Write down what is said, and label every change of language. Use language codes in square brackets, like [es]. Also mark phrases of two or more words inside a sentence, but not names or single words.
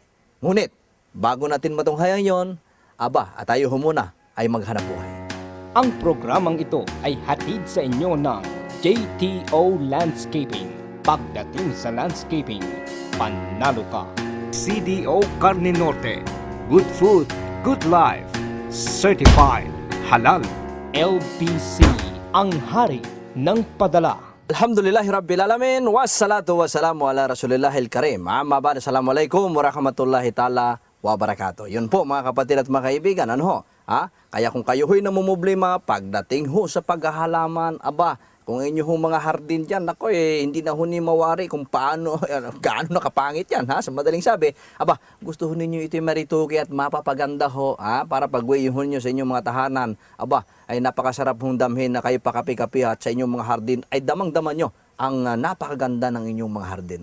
[tl] Ngunit, bago natin matunghayan yon, at tayo muna ay maghanap buhay. Ang programang ito ay hatid sa inyo ng JTO Landscaping. Pagdating sa landscaping, panalo ka. CDO Carne Norte. [en] Good food, good life. Certified Halal. LPC, [tl] ang hari ng padala. [ar] الحمد لله رب العالمين والصلاة والسلام على رسول الله الكريم. أما بعد السلام عليكم ورحمة الله تعالى وبركاته. [tl] Yun po, mga kapatid at mga kaibigan, kaya kung kayo ho'y namumblema pagdating ho sa paghahalaman, kung inyo hong mga hardin dyan, hindi na ho ni mawari kung paano, gaano nakapangit yan, sa madaling sabi, gusto ho ninyo ito'y maritugi at mapapaganda ho, para pagwiyuhon nyo sa inyong mga tahanan, ay napakasarap hong damhin na kayo pakapi-kapi at sa inyong mga hardin, ay damang-daman nyo ang napakaganda ng inyong mga hardin.